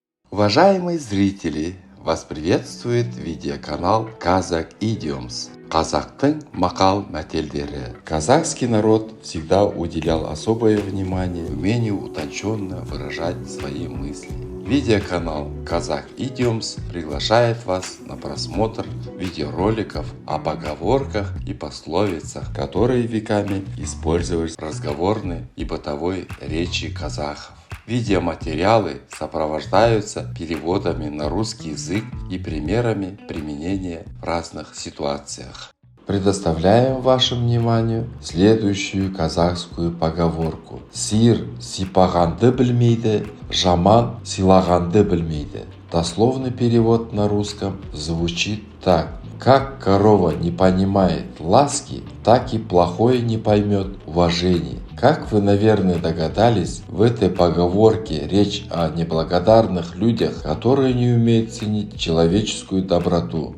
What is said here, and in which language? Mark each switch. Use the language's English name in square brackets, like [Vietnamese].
[Russian] Уважаемые зрители, вас приветствует видеоканал Kazakh Idioms. [Kazakh] Казахтың мақал мәтелдері. [Russian] Казахский народ всегда уделял особое внимание умению утонченно выражать свои мысли. Видеоканал Kazakh Idioms приглашает вас на просмотр видеороликов о поговорках и пословицах, которые веками использовались в разговорной и бытовой речи казахов. Видеоматериалы сопровождаются переводами на русский язык и примерами применения в разных ситуациях. Предоставляем вашему вниманию следующую казахскую поговорку. [Kazakh] Сиыр сипағанды білмейді, жаман сыйлағанды білмейді. [Russian] Дословный перевод на русском звучит так. Как корова не понимает ласки, так и плохое не поймет уважения. Как вы, наверное, догадались, в этой поговорке речь о неблагодарных людях, которые не умеют ценить человеческую доброту.